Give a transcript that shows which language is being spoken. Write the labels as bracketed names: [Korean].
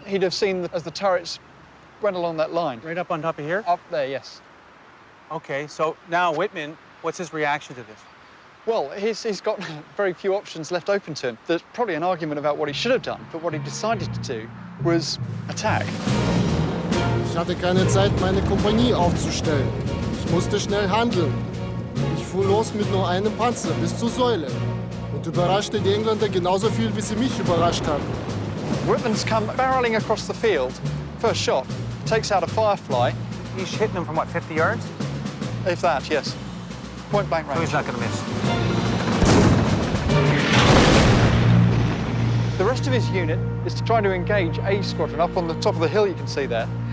[English] He'd have seen as the turrets went along that line. Right up on top of here? Up there, yes. Okay, so now Wittmann, what's his reaction to this? Well, he's got very few options left open to him. There's probably an argument about what he should have done, but what he decided to do was attack. [German] Ich hatte keine Zeit, meine Kompanie aufzustellen. Ich musste schnell handeln. Ich fuhr los mit nur einem Panzer bis zur Säule und überraschte die Engländer genauso viel, wie sie mich überrascht haben. [English] Wittmann's come barreling across the field. First shot, takes out a Firefly. He's hitting them from, what, 50 yards? If that, yes. Point blank range. So he's not going to miss. The rest of his unit is trying to engage A squadron up on the top of the hill you can see there.